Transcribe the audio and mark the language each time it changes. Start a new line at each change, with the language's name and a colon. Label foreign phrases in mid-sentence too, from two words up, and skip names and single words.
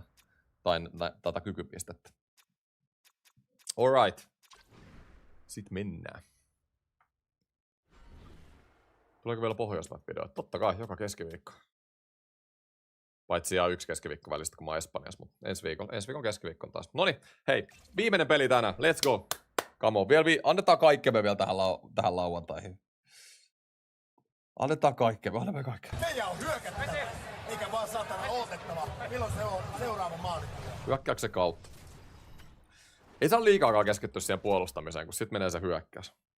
Finnish: Tai tätä kykypistettä. Alright. Sitten mennään. Tuleeko vielä Pohjoismap-videoita? Totta kai, joka keskiviikko. Paitsi jää 1 keskiviikko välistä, kun mä oon Espanjassa, mutta ensi viikon keskiviikko taas. Noniin, hei, viimeinen peli tänään.
English: Let's go. Come on,
Finnish: annetaan kaikkemme vielä tähän lauantaihin. Annetaan kaikkemme, annamme kaikkemme. Meidän on hyökättävä, eikä vaan saatana odotettava. Milloin se on seuraava maali? Hyökkäyksen kautta. Ei saa liikaakaan keskittyä siihen puolustamiseen, kun sit menee se hyökkäys.